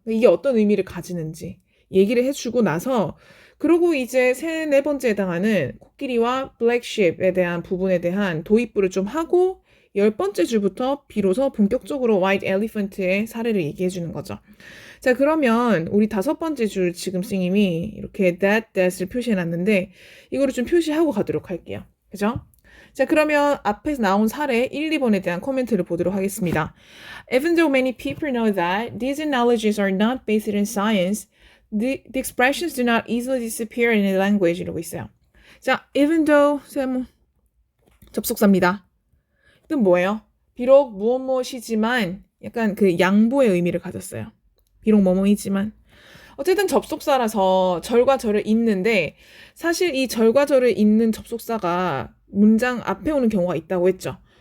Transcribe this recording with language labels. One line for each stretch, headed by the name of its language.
Korean: 이게 어떤 의미를 가지는지 얘기를 해주고 나서, 그리고 이제 네 번째에 해당하는 코끼리와 블랙 쉽에 대한 부분에 대한 도입부를 좀 하고 10번째 줄부터 비로소 본격적으로 white elephant의 사례를 얘기해 주는 거죠. 자, 그러면 우리 5번째 줄 지금 선생님이 이렇게 that을 표시해 놨는데 이거를 좀 표시하고 가도록 할게요. 그죠? 자, 그러면 앞에서 나온 사례 1, 2번에 대한 코멘트를 보도록 하겠습니다.
English: Even though many people know that these analogies are not based in science, the expressions do not easily disappear in a language.
Korean: 이러고 있어요. 자, even though 접속사입니다. 뜻 뭐예요? 비록 무엇이지만, 약간 그 양보의 의미를 가졌어요. 비록 뭐뭐이지만. 어쨌든 접속사라서 절과 절을 잇는데, 사실 이 절과 절을 잇는 접속사가 문장 앞에 오는 경우가 있다고 했죠.